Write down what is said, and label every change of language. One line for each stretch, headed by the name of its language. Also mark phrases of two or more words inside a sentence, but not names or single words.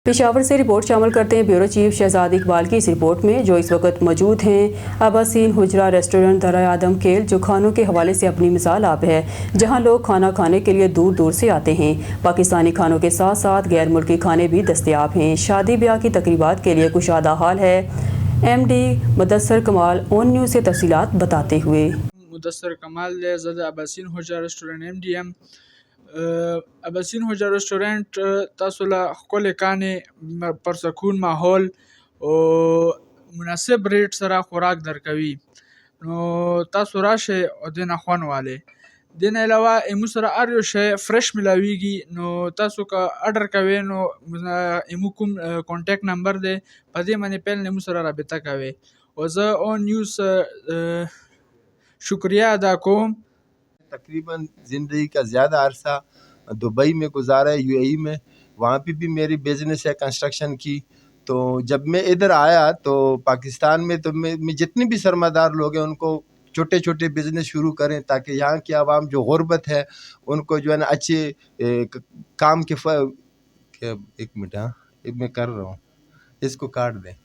Urdu: پشاور سے رپورٹ شامل کرتے ہیں بیورو چیف شہزاد اقبال کی اس رپورٹ میں، جو اس وقت موجود ہیں اباسین حجرہ ریسٹورنٹ درہ آدم خیل، جو کھانوں کے حوالے سے اپنی مثال آپ ہے، جہاں لوگ کھانا کھانے کے لیے دور دور سے آتے ہیں. پاکستانی کھانوں کے ساتھ ساتھ غیر ملکی کھانے بھی دستیاب ہیں. شادی بیاہ کی تقریبات کے لیے کشادہ ہال ہے۔ MD مدثر کمال آن نیوز سے تفصیلات بتاتے ہوئے.
Pashto: मुदस्सर कमाल دی زه د اباسین هوجا رستورانت MD یم. اباسین هوجا رستورانت تاسو له ښکلې کانې پرسکون ماحول او مناسب ریټ سره خوراک درکوي، نو تاسو راشئ او دې نه خوند والئ. دې نه علاوه ایمو سره هر یو شی فرش ملاویږي، نو تاسو که اډر کوئ نو ایمو کوم کانټیکټ نمبر دی، په دې باندې پیل ایمو سره رابطه کوئ. او زه اون نیوز شکریہ ادا کوم.
Urdu: تقریباً زندگی کا زیادہ عرصہ دبئی میں گزارا ہے، UAE میں. وہاں پہ بھی میری بزنس ہے کنسٹرکشن کی. تو جب میں ادھر آیا تو پاکستان میں تو میں جتنے بھی سرمایہ دار لوگ ہیں ان کو چھوٹے چھوٹے بزنس شروع کریں، تاکہ یہاں کی عوام جو غربت ہے ان کو جو ہے نا اچھے کام کے ایک منٹ میں کر رہا ہوں، اس کو کاٹ دیں.